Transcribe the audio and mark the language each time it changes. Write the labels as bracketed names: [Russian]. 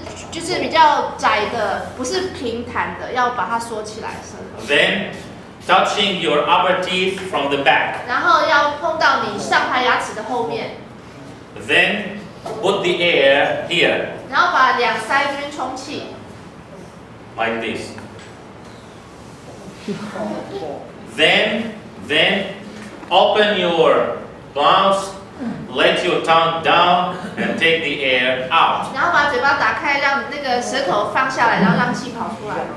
[Chinese] 就是比较窄的，不是平坦的，要把它缩起来舌头。 [English] Then, touching your upper teeth from the back. [Chinese] 然后要碰到你上排牙齿的后面， [English] Then, put the air here, [Chinese] 然后把两腮这边充气， [English] like this. Then, open your mouth, let your tongue down, and take the air out. [Chinese] 然后把嘴巴打开，让那个舌头放下来，然后让气跑出来。